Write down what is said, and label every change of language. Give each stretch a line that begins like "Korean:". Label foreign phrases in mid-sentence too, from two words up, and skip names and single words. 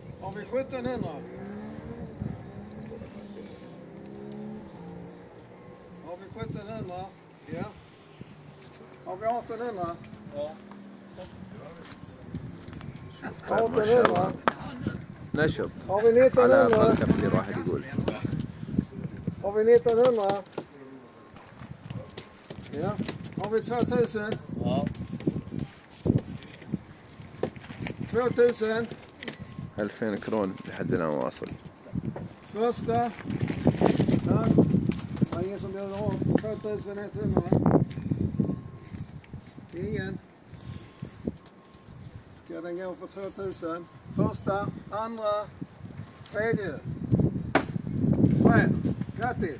Swedish: Har vi 1700? Har vi 1700? Ja. Har vi 1800? Ja. 1800? نشط Har vi على 1900?
Arabic: أقل تقدير واحد يقول.
Swedish: Har vi 1900? Ja. Har vi 2000? Ja. 2000?
Arabic: 2000 كرون لحد الآن واصل.
Swedish: Första. Ja. Det är ingen som bjuder om. 2100. Ingen. Ska den gå för 2000? Första, andra, tredje. Fred, grattis!